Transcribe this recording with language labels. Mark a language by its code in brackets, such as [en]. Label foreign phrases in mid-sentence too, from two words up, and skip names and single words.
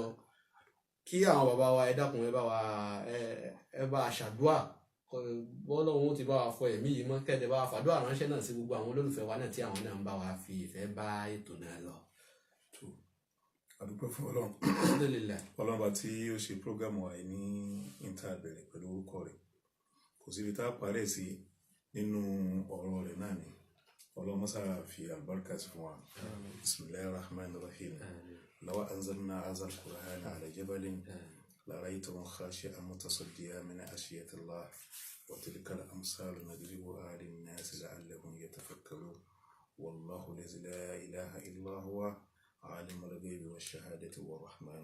[yo] Kí àwọn bàbá wa ẹ dákun ẹ bá a ṣàdúà bọ́lọ́hun ti bá wa fọ ẹ̀mí yìí mọ́ kẹ́ẹ̀dẹ̀ bá wa fàdúà ránṣẹ́ náà sí gbogbo àwọn olólùfẹ́ wa náà tí àwọn náà ń bá wa fi ìfẹ́ bá ètò náà lọ. àdúpẹ́ fún Ọlọ́run bá tí ó ṣe prógámù wa ní ìntàbẹ̀rẹ̀ pẹ̀lú orúkọ rẹ̀ kò síbi tá a parẹ́ sí nínú ọ̀rọ̀ rẹ̀ náà ni Ọlọ́run mọ́sára fi àlùbáríkà sí fún wa. [ar] بسم الله الرحمن الرحيم. لو أنزلنا هذا القرآن على جبل لرأيتهم خاشعا متصديا من خشية الله وتلك الأمثال نضربها للناس لعلهم يتفكرون والله الذي لا إله إلا هو عالم الغيب والشهادة والرحمن